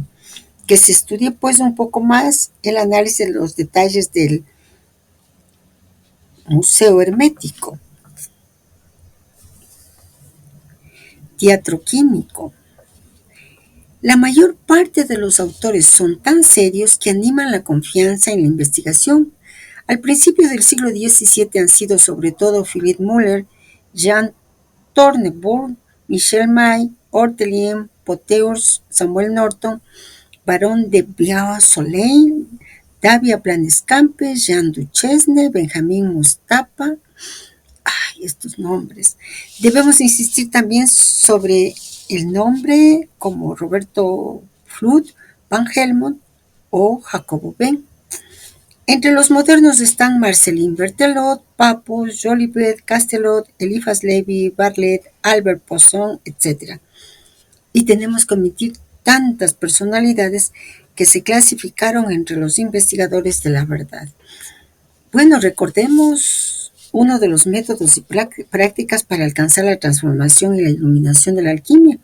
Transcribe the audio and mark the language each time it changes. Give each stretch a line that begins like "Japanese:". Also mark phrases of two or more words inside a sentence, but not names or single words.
Spanish: Que se estudie pues un poco más el análisis de los detalles del Museo Hermético. Teatro químico. La mayor parte de los autores son tan serios que animan la confianza en la investigación. Al principio del siglo XVII han sido sobre todo Philippe Muller, Jean Tournebourg, Michel Maille, Ortelien, Poteurs, Samuel Norton, Baron de Beausoleil, Davia Planescampe, Jean Duchesne, Benjamin Mustapha. Estos nombres. Debemos insistir también sobre el nombre como Roberto Flood, Van Helmont o Jacobo Benn. Entre los modernos están Marcelin Berthelot, Papus, Jolivet, Castelot, Eliphas Levi, Bartlett, Albert Poisson, etc. Y tenemos que omitir tantas personalidades que se clasificaron entre los investigadores de la verdad. Bueno, recordemos uno de los métodos y prácticas para alcanzar la transformación y la iluminación de la alquimia.